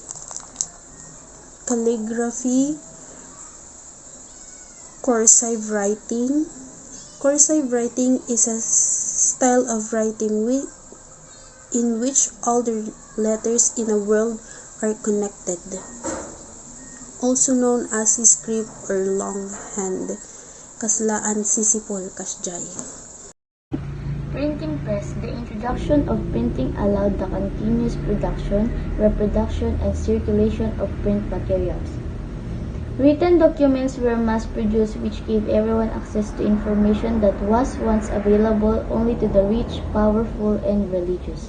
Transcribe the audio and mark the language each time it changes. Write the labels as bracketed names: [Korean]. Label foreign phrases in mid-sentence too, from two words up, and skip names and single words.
[English] Calligraphy, cursive writing. Cursive writing is a style of writing in which all the letters in a word are connected, also known as script or longhand. Kaslaan sisipol kasjay. Printing press. The introduction of printing allowed the continuous production, reproduction, and circulation of print materials. Written documents were mass-produced, which gave everyone access to information that was once available only to the rich, powerful, and religious.